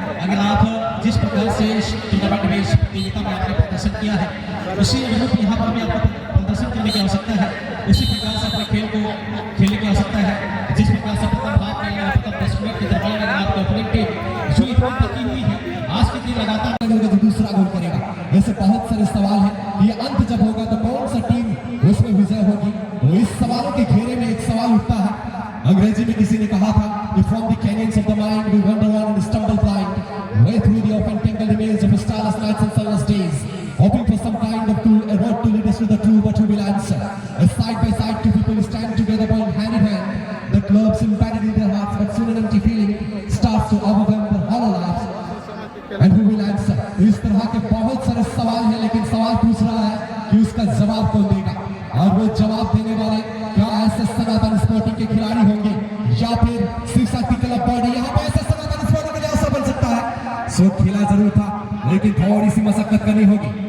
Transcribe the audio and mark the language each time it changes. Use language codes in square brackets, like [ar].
[hi] अगर आप जिस प्रकार से टूर्नामेंट में इस प्रतियोगिता में आपने प्रदर्शन किया है उसी अनुरूप यहाँ पर भी आपको प्रदर्शन करने की आवश्यकता है, उसी प्रकार से अपने खेल को खेलने की आवश्यकता है। जिस प्रकार से प्रथम भाग में प्रथम 10 मिनट के दरमियान अगर आपके ओपनिंग टीम जो इतनी तकी हुई है आज के दिन लगातार जो दूसरा गोल करेगा, ऐसे बहुत सारे सवाल हैं कि ये अंत जब होगा तो कौन सा टीम उसमें विजय होगी। तो इस सवालों के घेरे में एक सवाल उठता है। अंग्रेजी में किसी ने कहा था कि [en] from the canyons of the mind we wander on and stumble blind way through the often tangled remains of starless nights and sunless days, hoping for some kind of clue, a road to lead us to the true, but who will answer? As side by side two people stand together going hand in hand, the clubs embedded in their hearts, but soon an empty feeling starts to overwhelm their hollow lives. And who will answer? [hi] तो इस तरह के बहुत सारे सवाल हैं, लेकिन सवाल पूछ रहा है कि उसका जवाब कौन देगा। और वो को जवाब देने वाले क्या ऐसे सनातन स्पोर्टिंग के खिलाड़ी होंगे या फिर शिव शक्ति क्लब बॉडी? यहाँ पे ऐसे सनातन स्पोर्टिंग के लिए अवसर बन सकता है। सो खेला जरूर था लेकिन थोड़ी सी मशक्कत करनी होगी।